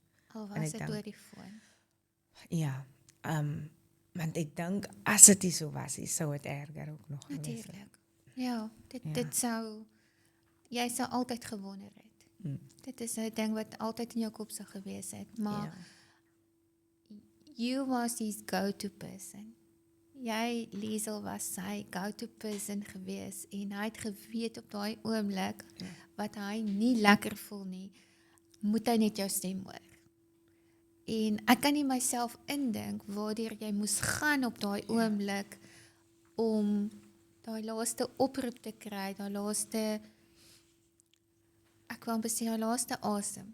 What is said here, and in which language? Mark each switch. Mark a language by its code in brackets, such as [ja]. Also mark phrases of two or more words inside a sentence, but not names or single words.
[af] Al was dit oor die foon. Ja, want ek dink as dit nie so was, sou dit erger ook nog gewees het. Natuurlijk. Ja, dit sou, jy sou altyd gewonder het. Dit is 'n ding wat altyd in jou kop sou gewees het, maar [en] you was his go-to person. [af] Jy, Liesel, was sy [en] go-to person [af] gewees en hy het geweet op daai oomblik wat hy nie lekker voel nie, moet hy net jou stem hoor. En ek kan nie myself indink waardeur jy moes gaan op daai oomblik om daai laaste oproep te kry, daai laaste, ek wil amper sê daai laaste asem.